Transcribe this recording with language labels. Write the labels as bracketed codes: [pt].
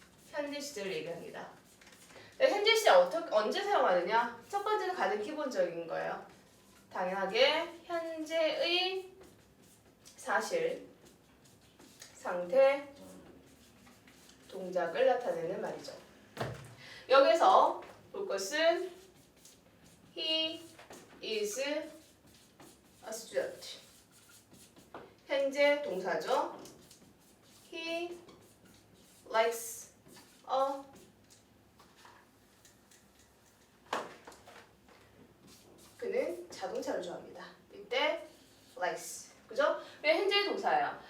[ko] 현재 시제를 얘기합니다. 현재 시제 언제 사용하느냐? 첫 번째는 가장 기본적인 거예요. 당연하게 현재의 사실, 상태, 동작을 나타내는 말이죠. 여기서 볼 것은 [en] He is a student. [ko] 현재 동사죠. [en] He likes a [ko] 그는 자동차를 좋아합니다. 이때 likes. 그죠? 왜 현재 동사예요.